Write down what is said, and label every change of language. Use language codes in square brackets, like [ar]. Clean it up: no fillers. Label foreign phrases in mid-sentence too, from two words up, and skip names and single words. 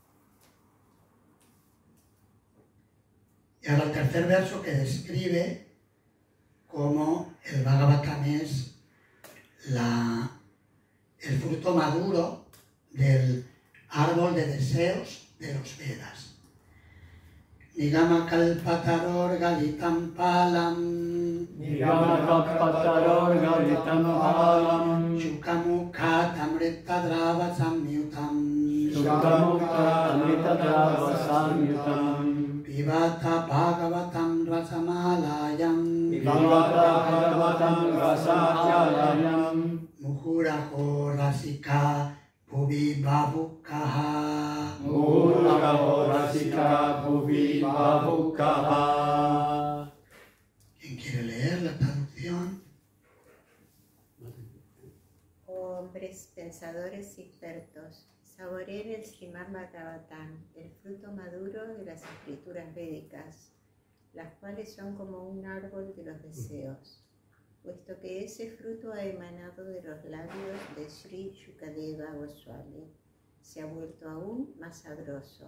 [es] Y ahora el tercer verso que describe cómo el Bhagavatam es el fruto maduro del árbol de deseos de los Vedas. [sa] निगम कल्पतरोर् गलितं फलं, शुकमुखा दमृतद्रव संयुतम्, पिबत भागवतं रसमालयं, मुहुरहो रसिका भुवि भावुकाः. [es] ¿Quién quiere leer la traducción? Oh hombres pensadores y expertos, saboreen el Srimad Bhagavatam, el fruto maduro de las escrituras védicas, las cuales son como un árbol de los deseos, puesto que ese fruto ha emanado de los labios de Sri Shukadeva Goswami, se ha vuelto aún más sabroso.